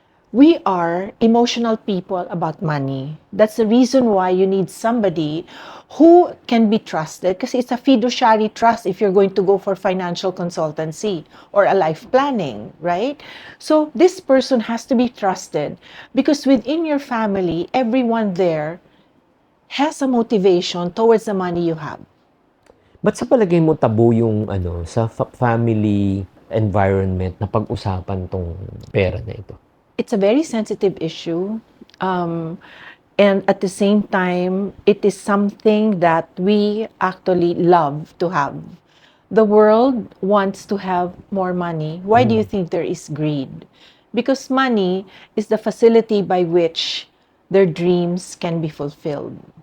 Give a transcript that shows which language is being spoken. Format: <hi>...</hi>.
<en>We are emotional people about money. That's the reason why you need somebody who can be trusted, because it's a fiduciary trust if you're going to go for financial consultancy or a life planning, right? So this person has to be trusted because within your family, everyone there has a motivation towards the money you have.</en> <tl>Ba't sa palagay mo tabu yung sa</tl> <en>family environment</en> <tl>na pag-usapan tong pera na ito?</tl> <en>It's a very sensitive issue. And at the same time, it is something that we actually love to have. The world wants to have more money. Why do you think there is greed? Because money is the facility by which their dreams can be fulfilled.</en>